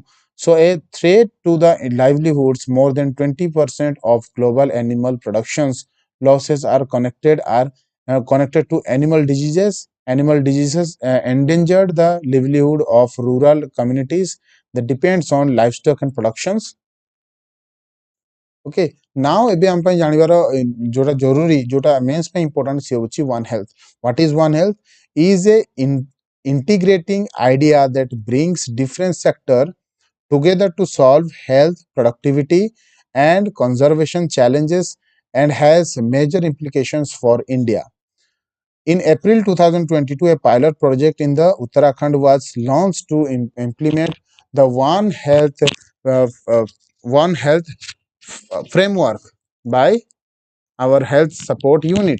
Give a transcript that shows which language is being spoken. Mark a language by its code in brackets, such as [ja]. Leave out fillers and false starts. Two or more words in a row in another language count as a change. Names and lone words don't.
[en] So a threat to the livelihoods. More than 20% of global animal productions losses are connected to animal diseases. Animal diseases endangered the livelihood of rural communities that depends on livestock and productions. Okay, now [or] ଏବେ ଆମ ପାଇଁ ଜାଣିବାର ଯୋଉଟା ଜରୁରୀ ଯୋଉଟା ମେନ୍ସ ପାଇଁ ଇମ୍ପୋର୍ଟାଣ୍ଟ ସେ ହେଉଛି ୱାନ୍ ହେଲ୍ଥ. [en] What is One Health? Is a integrating idea that brings different sector together to solve health, productivity and conservation challenges and has major implications for India. In April 2022, a pilot project in the Uttarakhand was launched to implement the uh, uh, One Health framework by our health support unit.